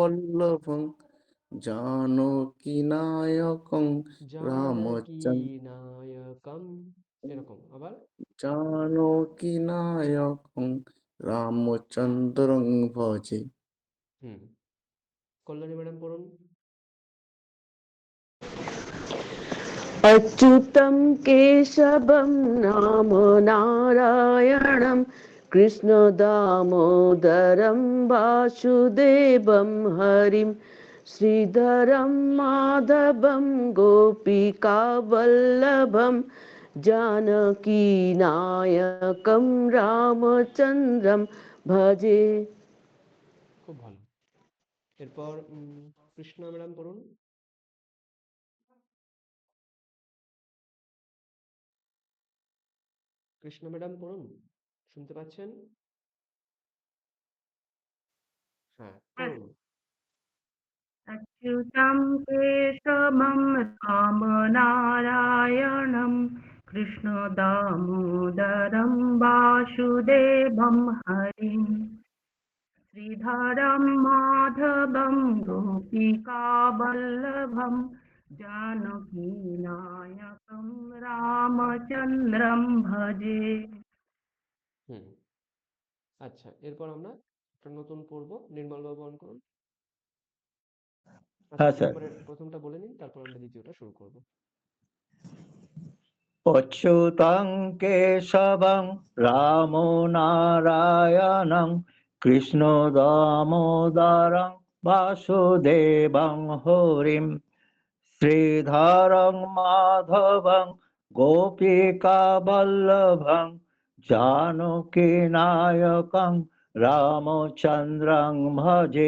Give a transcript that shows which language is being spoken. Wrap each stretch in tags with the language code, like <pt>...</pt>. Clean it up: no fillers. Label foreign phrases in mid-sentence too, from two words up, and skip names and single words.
<sa>বল্লভং জানকী নায়কং জানকী রামচন্দ্র</sa> <bn>নায়কম, এরকম আবার।</bn> <sa>জানকী নায়কং রামচন্দ্রং ভজে।</sa> <bn>হুম, কল্যাণী ম্যাডাম পড়ুন।</bn> <sa>अच्युतं केशवं नाम नारायणं कृष्णदामोदरं वासुदेवं हरिं श्रीधरं माधवं गोपिकावल्लभं जानकीनायकं रामचन्द्रं भजे।</sa> <bn>খুব ভালো। এরপর কৃষ্ণা ম্যাডাম পড়ুন। কৃষ্ণা ম্যাডাম পড়ুন, শুনতে পাচ্ছেন? হ্যাঁ, পড়ুন।</bn> <sa>अच्युतं केशवं रामनारायणं कृष्णदामोदरं वासुदेवं हरिं श्रीधरं माधवं गोपिकावल्लभं जानकीनायकं रामचन्द्रं भजे।</sa> <bn>হুম, আচ্ছা, এরপর আমরা একটা নতুন পড়বো। নির্মল বাবু অন করুন। আচ্ছা, হ্যাঁ আপনি স্যার। একবারে প্রথমটা বলে নিন, তারপর আমরা দ্বিতীয়টা শুরু করব।</bn> <sa>অচ্যুতং কেশবং রাম নারায়ণং কৃষ্ণ দামোদরং বাসুদেবং হরিম শ্রীধরং মাধবং গোপিকা বল্লভং জানকী নায়কং রামচন্দ্রং ভজে।</sa>